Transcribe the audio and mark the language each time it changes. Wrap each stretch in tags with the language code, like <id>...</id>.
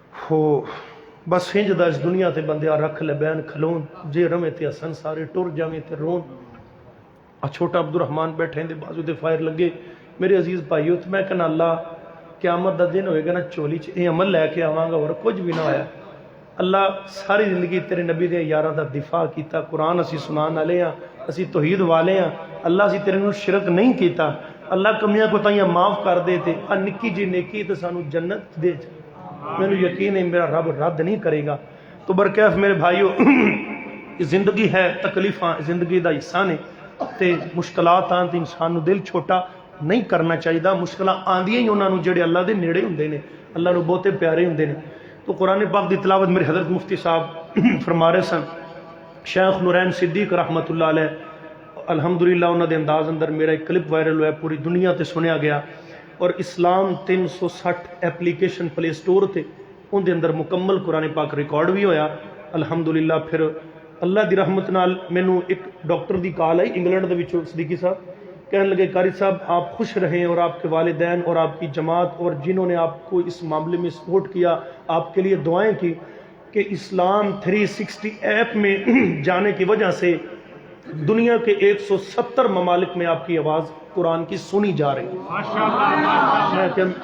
<pa>ہو بس ہنج دا اس دنیا تے بندیاں رکھ لے بین کھلون، جے رمے تے حسن سارے ٹر جاویں تے رون، چھوٹا عبد الرحمن بیٹھے دے بازو تے فائر لگے، میرے عزیز بھائیو تے میں کہنا اللہ قیامت دا دن ہوئے گا نا، چولی چ اے عمل لے کے آواں گا اور کچھ بھی نہ ہویا، اللہ ساری زندگی تیرے نبی دے یاراں دا دفاع کیتا، قرآن اسی سنان والے ہاں، اسی توحید والے ہاں، اللہ اسی تیرے نوں شرک نہیں کیتا، اللہ کمیاں کوتاہیاں معاف کر دے تے نکی جی نیکی تے سانو جنت دے جا، مینوں یقین ہے میرا رب رد نہیں کرے گا. تو برکیف میرے بھائیو زندگی ہے تکلیفاں زندگی دا حصہ نے تے مشکلات آن تے انسان نو دل چھوٹا نہیں کرنا چاہیے. مشکلاں آندیاں ہی انہاں نو جڑے اللہ دے نیڑے ہوندے نے اللہ نو بہتے پیارے ہوندے نے. تو قرآن پاک دی تلاوت میرے حضرت مفتی صاحب فرما رہے سن شیخ نورین صدیق رحمۃ اللہ علیہ الحمدللہ انہاں دے انداز اندر میرا ایک کلپ وائرل ہوا پوری دنیا تے سنیا گیا اور اسلام 360 ایپلیکیشن پلے سٹور تے ان دے اندر مکمل قرآن پاک ریکارڈ بھی ہویا الحمدللہ. پھر اللہ دی رحمت نال مینوں ایک ڈاکٹر دی کال آئی انگلینڈ دے وچوں</pa> <ur>صدیقی صاحب کہنے لگے قاری صاحب آپ خوش رہیں اور آپ کے والدین اور آپ کی جماعت اور جنہوں نے آپ کو اس معاملے میں سپورٹ کیا آپ کے لیے دعائیں کی کہ اسلام 360 ایپ میں جانے کی وجہ سے دنیا کے 170 ممالک میں آپ کی آواز قرآن کی سنی جا رہی ہے.</ur>